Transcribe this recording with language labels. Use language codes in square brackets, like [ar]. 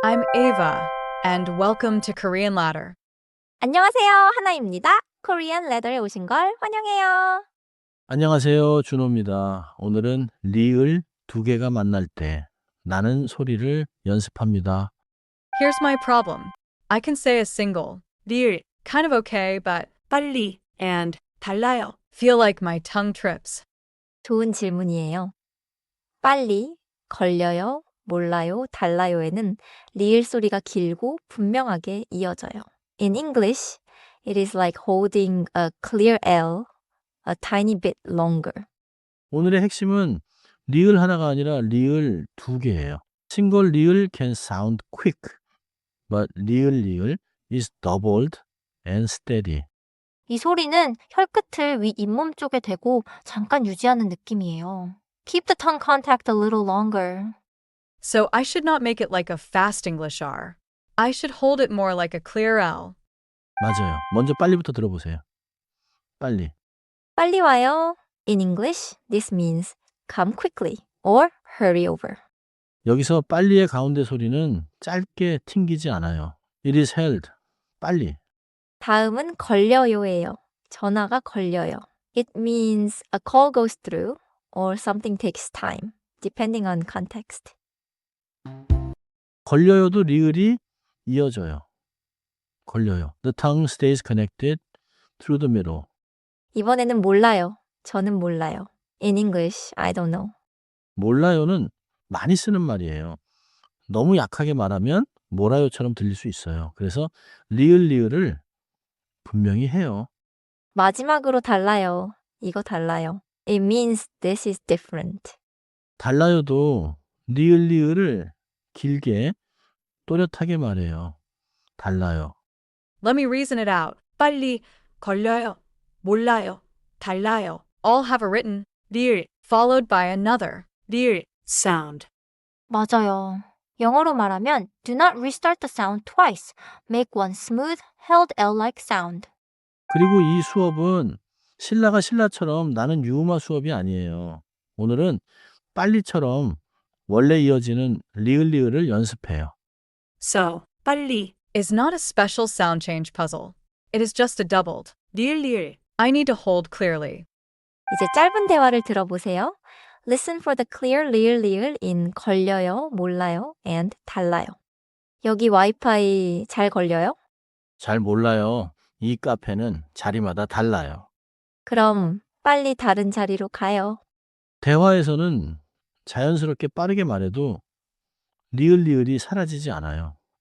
[en] I'm Ava, and welcome to Korean Ladder. [ko] 안녕하세요. 하나입니다. 코리안 레더에 오신 걸 환영해요. 안녕하세요. 준호입니다. 오늘은 리을 두 개가 만날 때 나는 소리를 연습합니다. [en] Here's my problem. I can say a single, 리을, kind of okay, but 빨리 and 달라요 feel like my tongue trips. [ko] 좋은 질문이에요. 빨리, 걸려요, 몰라요, 달라요에는 리을 소리가 길고 분명하게 이어져요. [en] In English, it is like holding a clear L a tiny bit longer. [ko] 오늘의 핵심은 리을 하나가 아니라 리을 두 개예요. [en] Single 리을 can sound quick, but 리을 is doubled and steady. [ko] 이 소리는 혀끝을 윗 잇몸 쪽에 대고 잠깐 유지하는 느낌이에요. [en] Keep the tongue contact a little longer. So I should not make it like a fast English R. I should hold it more like a clear L. [ko] 맞아요. 먼저 빨리부터 들어보세요. 빨리. 빨리 와요. [en] In English, this means come quickly or hurry over. [ko] 여기서 빨리의 가운데 소리는 짧게 튕기지 않아요. [en] It is held. 빨리. [ko] 다음은 걸려요예요. 전화가 걸려요. [en] It means a call goes through or something takes time, depending on context. [ko] 걸려요도 리을이 이어져요. 걸려요. [en] The tongue stays connected through the middle. [ko] 이번에는 몰라요. 저는 몰라요. [en] In English, I don't know. [ko] 몰라요는 많이 쓰는 말이에요. 너무 약하게 말하면 몰라요처럼 들릴 수 있어요. 그래서 리을을 분명히 해요. 마지막으로 달라요. 이거 달라요. [en] It means this is different. [ko] 달라요도 리을을 길게 또렷하게 말해요. 달라요. [en] Let me reason it out. 빨리, 걸려요, 몰라요, 달라요 all have a written 리을 followed by another 리을 sound. [ko] 맞아요. 영어로 말하면 [en] do not restart the sound twice. Make one smooth, held L-like sound. [ko] 그리고 이 수업은 신라가 신라처럼 나는 유음화 수업이 아니에요. 오늘은 빨리처럼 원래 이어지는 리을을 연습해요. [en] So, 빨리 is not a special sound change puzzle. It is just a doubled 리을 I need to hold clearly. [ko] 이제 짧은 대화를 들어보세요. [en] Listen for the clear 리을 in 걸려요, 몰라요, and 달라요. [ko] 여기 와이파이 잘 걸려요? 잘 몰라요. 이 카페는 자리마다 달라요. 그럼 빨리 다른 자리로 가요. 대화에서는 자연스럽게 빠르게 말해도 리을이 사라지지 않아요.